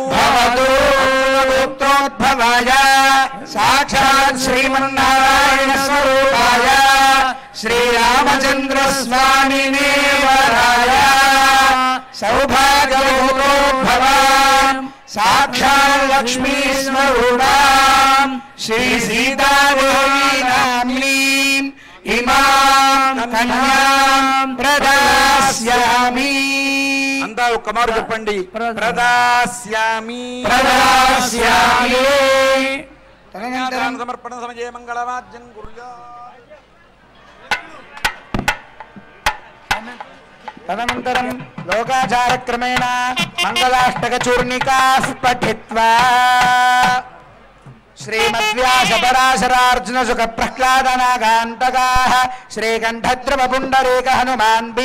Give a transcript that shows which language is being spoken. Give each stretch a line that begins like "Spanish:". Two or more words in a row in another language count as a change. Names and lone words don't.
Sanskrit: पुत्रोद्भवाय साक्षात् श्रीमन्नारायण स्वरूपाय श्रीरामचंद्र स्वामिने वराय सौभाग्योद्भवान् साक्षात् लक्ष्मी स्वरूपां श्री सीता देवी नाम्नीं इमां कन्यां प्रदास्यामि
Telugu: అంతా ఒక్క మారు చెప్పండి
Sanskrit: ప్రదాస్యామి తదనంతరం సమర్పణ సమయే మంగళవాద్యం కుర్యాత్ తదనంతరం లోకాచారక్రమేణ మంగళాష్టకచూర్ణికాః పఠిత్వా శ్రీమద్వ్యాసపరాశరార్జున సుఖ ప్రహ్లాదనాగాంతకాః శ్రీకంఠద్రవ పుండరీక హనుమాన్